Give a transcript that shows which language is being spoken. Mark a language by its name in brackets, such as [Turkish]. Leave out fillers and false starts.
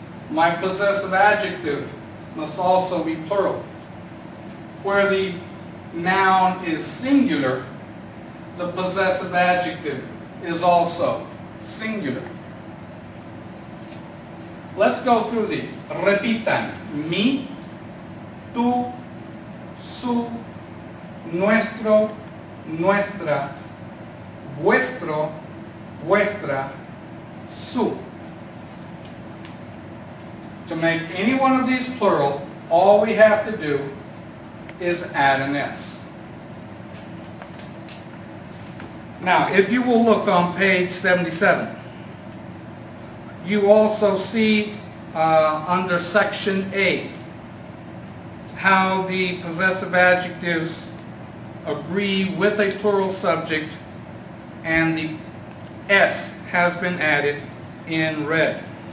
[English] My possessive adjective must also be plural. Where the noun is singular, the possessive adjective is also singular. Let's go through these. [Spanish] Repitan. Mi, tú, su, nuestro, nuestra, vuestro, vuestra, su. [English] To make any one of these plural, all we have to do is add an S. Now, if you will look on page 77, you also see under section A how the possessive adjectives agree with a plural subject, and the S has been added in red.